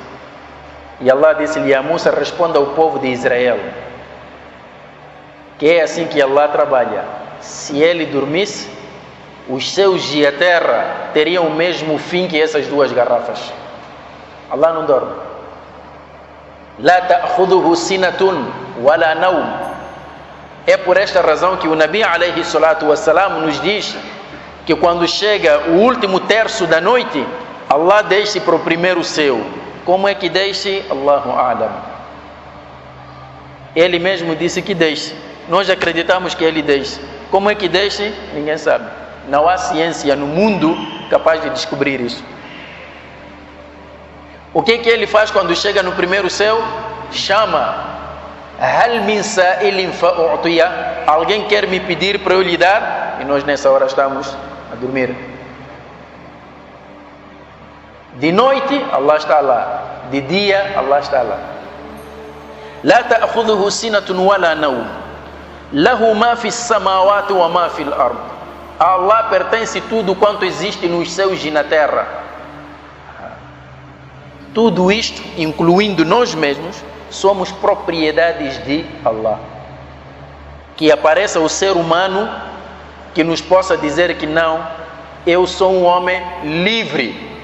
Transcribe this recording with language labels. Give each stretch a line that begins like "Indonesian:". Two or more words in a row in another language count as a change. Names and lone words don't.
Portuguese: E Allah disse-lhe a Musa: responda ao povo de Israel que é assim que Allah trabalha. Se ele dormisse, os céus e a terra teriam o mesmo fim que essas 2 garrafas. Allah não dorme.
Arabic: لا تأخذه سنة ولا نوم.
Portuguese: É por esta razão que o Nabi
Arabic: عليه الصلاة والسلام
Portuguese: nos diz que quando chega o último terço da noite, Allah deixa para o primeiro céu. Como é que deixa?
Arabic: الله أعلم.
Portuguese: Ele mesmo disse que deixa. Nós acreditamos que ele deixa. Como é que deixa? Ninguém sabe. Não há ciência no mundo capaz de descobrir isso. O que ele faz quando chega no primeiro céu? Chama.
Arabic: هل من سائل فأعطيه.
Portuguese: Alguém quer me pedir para eu lhe dar? E nós nessa hora estamos a dormir. De noite, Allah está lá. De dia, Allah está lá.
Arabic: لا تأخذه سنة ولا نوم له ما في السماوات وما في الأرض.
Portuguese: A Allah pertence tudo quanto existe nos céus e na terra. Tudo isto, incluindo nós mesmos, somos propriedades de Allah. Que apareça o ser humano que nos possa dizer que não, eu sou um homem livre.